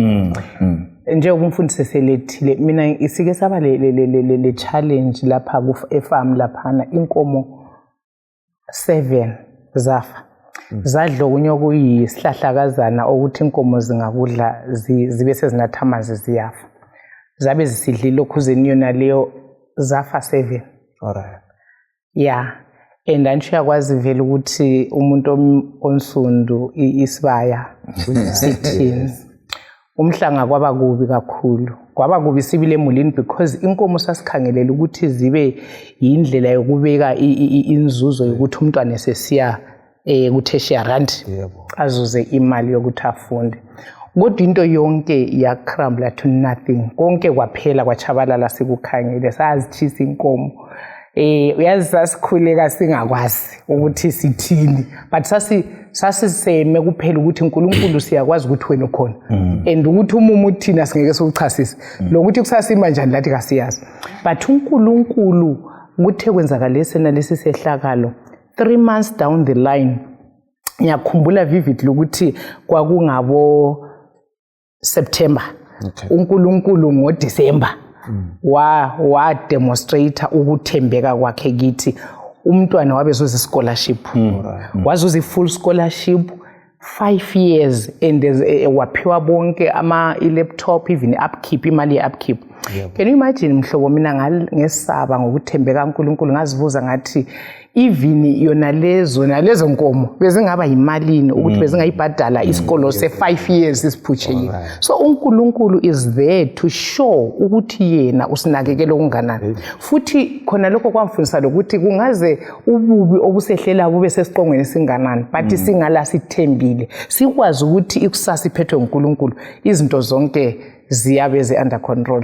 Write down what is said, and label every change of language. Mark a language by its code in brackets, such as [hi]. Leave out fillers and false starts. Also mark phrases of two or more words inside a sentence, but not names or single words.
[nd] Njengoba umfundisi selethile mina isike saba le challenge lapha efarm laphana inkomo 7 zafa. Zadla okunye okuyisihlahlakazana ukuthi inkomo zingakudla zibe sezinatha amanzi ziyafa. Zabe zisidlile lokhuzeni yona leyo zafa 7. [en] Alright. Yeah. [nd] And uyakwazi vele ukuthi umuntu onsundu isibaya sithini. Umhlanga kwaba kubi kakhulu. Kwaba kubi sibile emulini because inkomo sasikhangelela ukuthi zibe indlela yokubeka inzuzo yokuthi umntwana esesiya ku-tertiary azuze imali yokuthi afunde. Kodwa into yonke yakrambla [en] to nothing. [nd] Konke kwaphela kwachabalala sikukhangele sazithisa inkomo. Uyazi sasikhuleka singakwazi ukuthi sithini, but sasiseme kuphela ukuthi uNkulunkulu siyakwazi ukuthi wena ukhona and ukuthi umumu uthina singeke sokuchasisa lokuthi kusasima njani lathi kasiyazi, but uNkulunkulu kuthe kwenzakala lesi sehlakalo 3 [en] months down the line. [nd] Ngiyakhumbula vividly ukuthi kwakungabo September. uNkulunkulu ngoDecember wa demonstrate ukuthembeka kwakhe kithi. Umntwana wabezuza scholarship. Wazuza [en] full scholarship 5 years [nd] and waphiwa bonke ama laptop even upkeep imali upkeep. [en] Can you imagine [nd] mhlobo mina ngesaba ngokuthembeka kaNkulunkulu ngazibuza ngathi even yona lezo nkomo bezingaba yimalini ukuthi bezingayibhadala isikolo se5 years isiphutshe. So uNkulunkulu [en] is there to show [nd] ukuthi yena usinakekela okunganani. Futhi khona lokho kwamfundisa ukuthi kungaze ububi obusehlela bube sesiqongweni singanani but singala sithembile sikwazi ukuthi ikusasa iphethwe uNkulunkulu izinto zonke ziyabe [en] under control.